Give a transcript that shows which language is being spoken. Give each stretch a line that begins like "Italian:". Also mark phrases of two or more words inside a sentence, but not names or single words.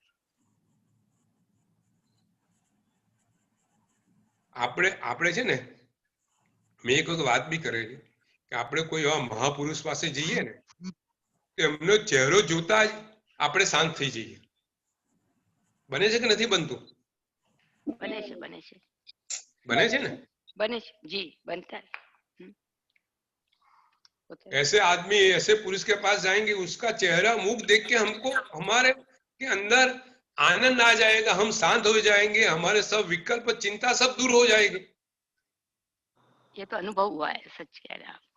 Gujarati: આપણે છે ને, મેં એક વખત વાત બી કરેલી કે આપણે કોઈ એવા મહાપુરુષ પાસે જઈએ ને તો એમનો ચહેરો જોતા જ આપણે શાંત થઈ જઈએ. બને છે કે નથી બનતું? બને છે બને છે बने છે ને? બને છે
Hindi: जी बनता है होता है। ऐसे आदमी, ऐसे पुरुष के पास जाएंगे, उसका चेहरा मुख देख के हमको हमारे के अंदर आनंद आ जाएगा, हम शांत हो जाएंगे, हमारे सब विकल्प चिंता सब दूर हो जाएगी. ये तो अनुभव हुआ है, सच कह रहे हैं आप।